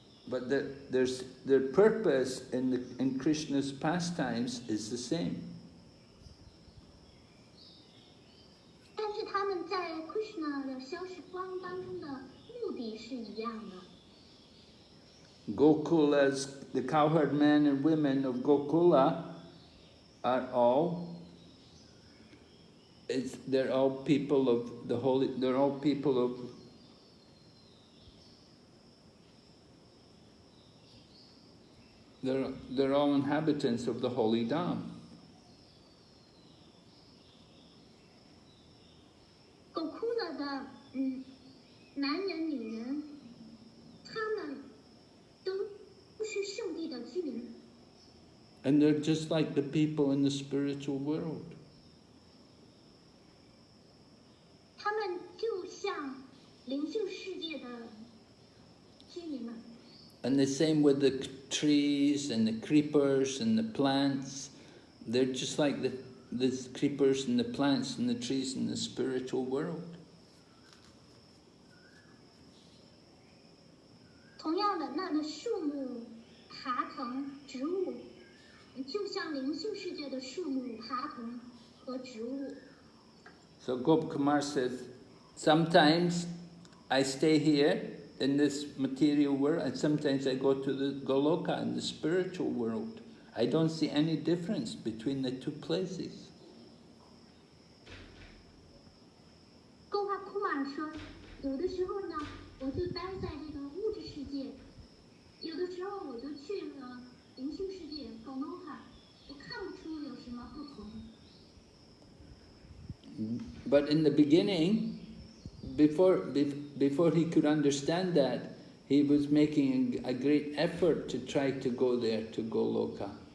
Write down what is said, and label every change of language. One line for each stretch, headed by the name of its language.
English: But their purpose in Krishna's pastimes is the same.
Chinese: 但是他们在 Krishna 的消逝光当中的目的是一样的。
English: Gokula's, the cowherd men and women of Gokula are all, they're all people of the holy, they're all people of they're all inhabitants of the holy Dham.
Chinese: Gokula 的男人、女人，他们都是圣地的居民。
English: And they're just like the people in the spiritual world.
Chinese: 他们就像灵性世界的
English: And the same with the trees and the creepers and the plants. They're just like the creepers and the plants and the trees in the spiritual world.
Chinese: 同样的，那树木、爬藤、植物，就像灵性世界的树木、爬藤和植物。
English: So Gopkumar says, sometimes I stay here in this material world, and sometimes I go to the Goloka in the spiritual world. I don't see any difference between the two places.
Chinese: 勾画库马尔说，有的时候呢，我就待在这个物质世界，有的时候我就去了灵性世界 Goloka， 我看不出有什么不同。
English: But in the beginning, before he could understand that, he was making a great effort to try to go there, to Goloka.